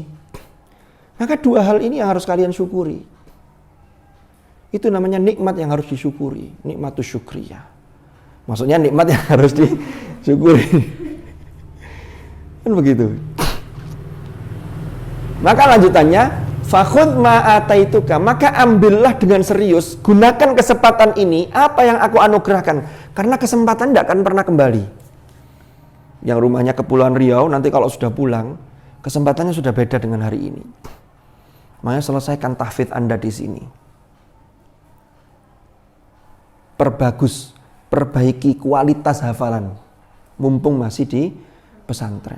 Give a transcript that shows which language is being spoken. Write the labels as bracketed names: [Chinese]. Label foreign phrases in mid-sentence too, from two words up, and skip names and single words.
[Indonesian] Maka dua hal ini yang harus kalian syukuri. Itu namanya nikmat yang harus disyukuri. [Arabic] نعمة الشكرية. [Indonesian] Maksudnya nikmat yang harus disyukuri. Kan begitu. Maka lanjutannya, [Arabic] فخذ ما آتيتك, [Indonesian] maka ambillah dengan serius, gunakan kesempatan ini, apa yang aku anugerahkan, karena kesempatan tidak akan pernah kembali. Yang rumahnya Kepulauan Riau, nanti kalau sudah pulang, kesempatannya sudah beda dengan hari ini. Makanya selesaikan tahfidz Anda di sini. Perbaiki kualitas hafalan, mumpung masih di pesantren.